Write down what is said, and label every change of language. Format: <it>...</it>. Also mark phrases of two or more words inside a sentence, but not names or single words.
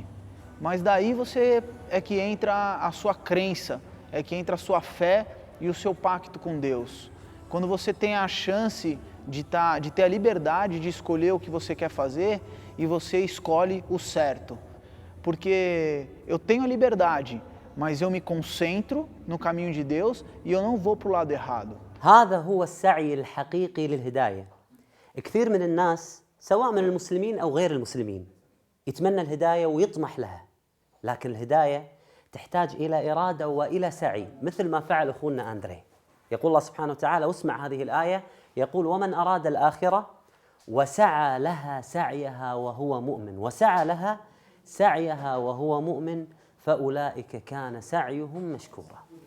<pt>Mas daí você é que entra a sua crença, é que entra a sua fé e o seu pacto com Deus. Quando você tem a chance de ter a liberdade de escolher o que você quer fazer e você escolhe o certo. Porque eu tenho a liberdade, mas eu me concentro no caminho de Deus e eu não vou para o lado errado.</pt> <ar>هذا هو السعي الحقيقي للهداية. كثير من الناس سواء من المسلمين أو غير المسلمين يتمنى الهداية ويطمح لها، لكن الهداية تحتاج إلى إرادة وإلى سعي مثل ما فعل أخونا أندري. يقول الله سبحانه وتعالى، واسمع هذه الآية، يقول: ومن أراد الآخرة وسعى لها سعيها وهو مؤمن وسعى لها سعيها وهو مؤمن فأولئك كان سعيهم مشكورا.</ar>